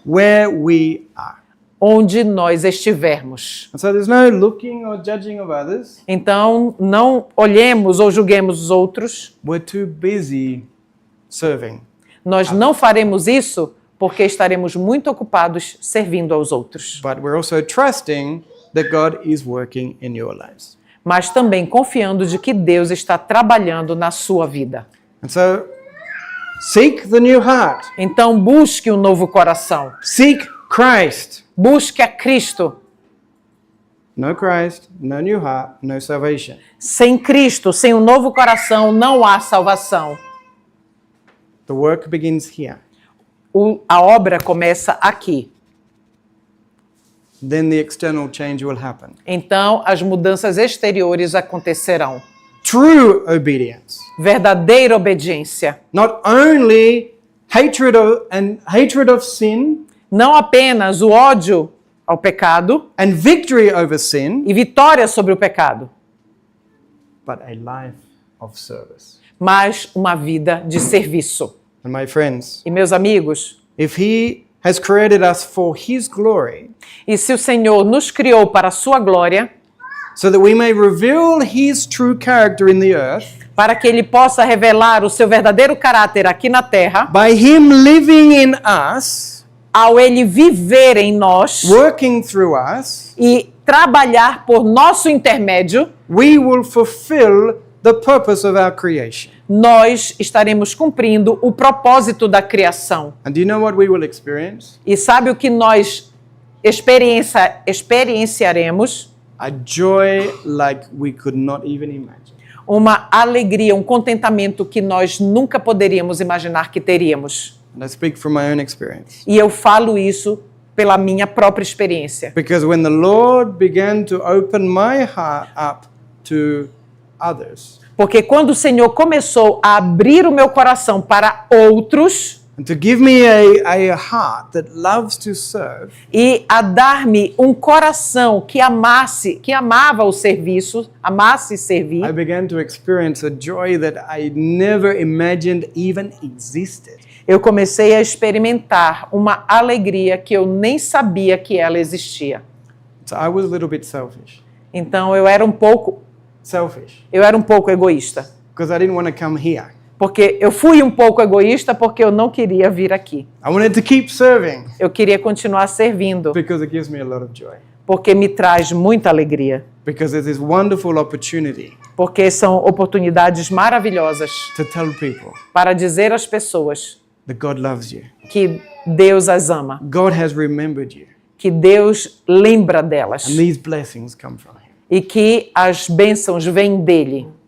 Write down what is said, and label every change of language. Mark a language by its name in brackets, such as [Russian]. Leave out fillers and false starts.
[English] where we are. [Portuguese] onde nós estivermos. [English] And so there's no looking or judging of others. [Portuguese] Então, não olhemos ou julguemos os outros. [English] We're too busy serving. [Portuguese] Nós não faremos isso porque estaremos muito ocupados servindo aos outros. [English] But we're also trusting that God is working in your lives. [Portuguese] Mas também confiando de que Deus está trabalhando na sua vida. [English] And so seek the new heart. [Portuguese] Então, busque um novo coração. [English] Seek Christ. [Portuguese] Busque a Cristo. [English] No Christ, no new heart, no salvation. [Portuguese] Sem Cristo, sem um novo coração, não há salvação. [English] The work begins here. [Portuguese] A obra começa aqui. [English] Then the external change will happen. [Portuguese] Então, as mudanças exteriores acontecerão. [English] True obedience. [Portuguese] Verdadeira obediência. [English] Not only hatred of sin [Portuguese] Não apenas o ódio ao pecado [English] and victory over sin, [Portuguese] e vitória sobre o pecado, [English] but a life of service. [Portuguese] mas uma vida de serviço. [English] And my friends, [Portuguese] E meus amigos, [English] if He has created us for His glory, [Portuguese] e se o Senhor nos criou para a sua glória, [English] so that we may reveal His true character in the earth, [Portuguese] para que Ele possa revelar o seu verdadeiro caráter aqui na terra, [English] by Him living in us, [Portuguese] ao Ele viver em nós [English] working through us, [Portuguese] e trabalhar por nosso intermédio, [English] we will fulfill the purpose of our creation. [Portuguese] nós estaremos cumprindo o propósito da criação. [English] And do you know what we will experience? [Portuguese] E sabe o que nós experienciaremos? [English] A joy like we could not even imagine. [Portuguese] Uma alegria, um contentamento que nós nunca poderíamos imaginar que teríamos. [English] And I speak from my own experience. [Portuguese] E eu falo isso pela minha própria experiência. [English] Because when the Lord began to open my heart up to others, [Portuguese] Porque quando o Senhor começou a abrir o meu coração para outros [English] and to give me a heart that loves to serve, [Portuguese] e a dar-me um coração que amava o serviço, amasse servir, [English] I began to experience a joy that I never imagined even existed. [Portuguese] eu comecei a experimentar uma alegria que eu nem sabia que ela existia. [English] So I was a little bit selfish. [Portuguese] Então eu era um pouco egoísta. [English] Because I didn't want to come here. [Portuguese] Porque eu fui um pouco egoísta porque eu não queria vir aqui. [English] I wanted to keep serving [Portuguese] Eu queria continuar servindo [English] because it gives me a lot of joy. [Portuguese] porque me traz muita alegria. [English] Because there's this wonderful opportunity [Portuguese] Porque são oportunidades maravilhosas [English] to tell people [Portuguese] para dizer às pessoas [English] that God loves you. [Portuguese] que Deus as ama, [English] God has remembered you. [Portuguese] que Deus lembra delas [English] And these blessings come from Him. [Portuguese] e que as bênçãos vêm dele.